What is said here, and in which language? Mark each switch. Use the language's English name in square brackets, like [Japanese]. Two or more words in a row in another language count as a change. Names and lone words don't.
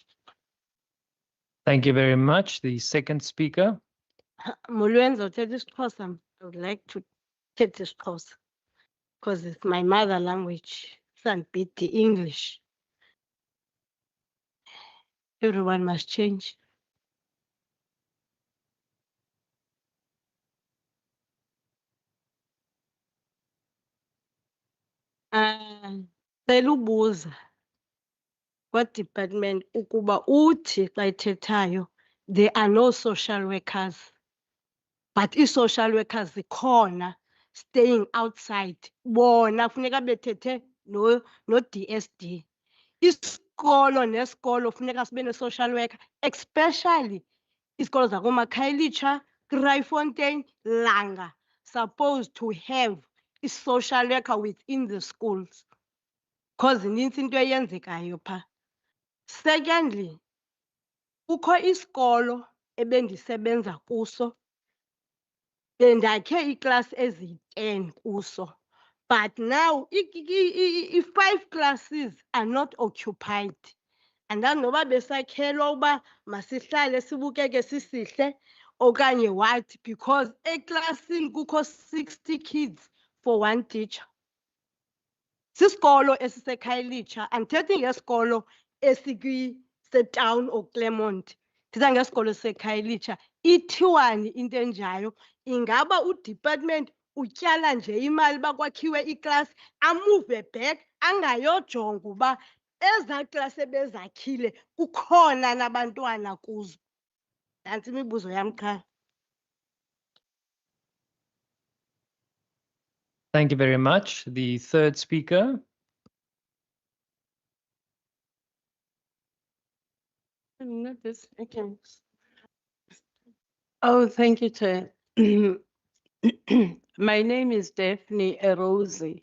[English] Thank you very much. The second speaker. Mulwenzo Xhosa, I would like to take this course because it's my mother language. Can't beat the English. Everyone must change. [Xhosa] Cela ubuza kwa-department ukuba uthi xa ithethayo [English] there are no social workers, [Xhosa] but ii-social workers zikhona [English] staying outside. [Xhosa] Bona funeka bethethe no-DSD. Isikolo nesikolo funeka sibe ne-social worker, especially isikolo zakoMakhayelitsha, Kraaifontein, Langa, [English] supposed to have i-social worker within the schools because [Xhosa] inintsi into eyenzekayo phaa. Secondly, kukho isikolo ebendisebenza kuso, bendakhe iiklasi eziyi-10 kuso, [English] but now i-5 classes are not occupied. [Xhosa] Andazi noba besakhelwa uba masihlale sibukeke sisihle okanye what, because eklasini kukho [English] 60 kids for one teacher. [Xhosa] Sisikolo esiseKhayelitsha, andithethi ngesikolo esikwisetown or Claremont, ndithetha ngesikolo seKhayelitsha. Ithiwani into enjayo, ingaba udepartment utyala nje imali uba kwakhiwe iklasi amuve back angayojonga uba ezaa klasi ebezakhile kukhona nabantwana kuzo? Nantsi imibuzo yam qha. [English] Thank you very much. The third speaker. Not this, okay. Oh, thank you, Chair. My name is Daphne Erosi.